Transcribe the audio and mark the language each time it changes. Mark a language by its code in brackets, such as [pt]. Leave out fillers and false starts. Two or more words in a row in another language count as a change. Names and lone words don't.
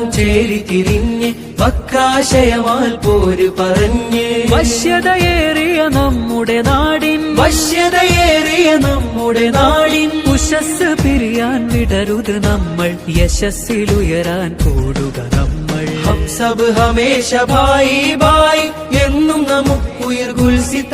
[ml] ചേരിത്തിരിഞ്ഞ് വക്രാശയമാൽ പോര് പറഞ്ഞ് വശ്യതയേറിയ നമ്മുടെ നാടിൻ വശ്യതയേറിയ നമ്മുടെ നാടിൻ ഉഷസ് പിരിയാൻ വിടരുത് നമ്മൾ യശസ്സിലുയരാൻ കൂടുക നമ്മൾ [hi] हम सब हमेशा भाई भाई [ml] എന്നും നമുക്കുയിർ ഗുൽസിത്താനെ